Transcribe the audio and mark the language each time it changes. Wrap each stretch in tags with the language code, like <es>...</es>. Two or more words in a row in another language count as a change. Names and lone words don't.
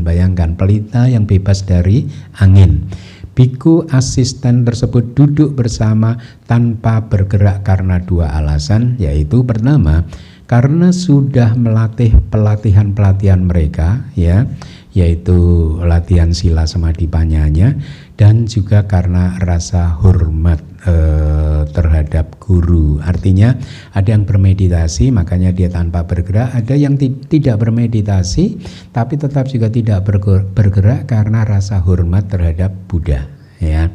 <id>Bayangkan pelita yang bebas dari angin. Biku asisten tersebut duduk bersama tanpa bergerak karena dua alasan, yaitu pertama, karena sudah melatih pelatihan mereka, ya, yaitu latihan sila samadhi panyanya, dan juga karena rasa hormat terhadap guru. Artinya ada yang bermeditasi makanya dia tanpa bergerak, ada yang tidak bermeditasi tapi tetap juga tidak bergerak karena rasa hormat terhadap Buddha, ya.</id>